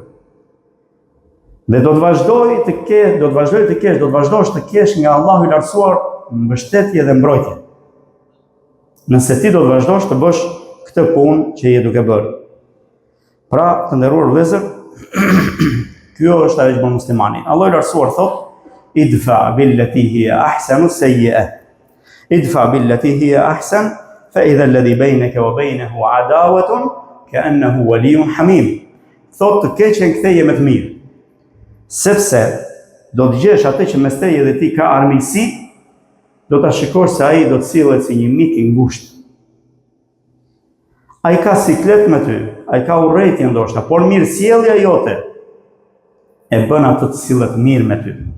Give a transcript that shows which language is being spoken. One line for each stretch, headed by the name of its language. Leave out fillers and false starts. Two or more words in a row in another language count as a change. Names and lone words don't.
Albanian: Dhe do të vazhdoj të kesh nga Allahu i lartësuar mbështetje dhe mbrojtje. Nëse ti do të vazhdosh të bësh këtë punë që je duke bërë. Pra, të nderuar vëllezër, kjo është ajo që bën muslimani. Allahu i lartësuar thot:
Arabic: ادفع بالتي هي أحسن السيئة. ادفع بالتي هي أحسن فإذا الذي بينك وبينه عداوة كأنه ولي حميم.
Albanian: Thot të keqen ktheje me të mirë. Sepse do të gjesh atë që mes teje dhe ti ka armiqësi, do ta shikosh se ai do të sillet si një mik i ngushtë. Ai ka siklet me ty, ai ka urrëtie ndoshta, por mirësjellja jote e bën atë të sillet mirë me ty.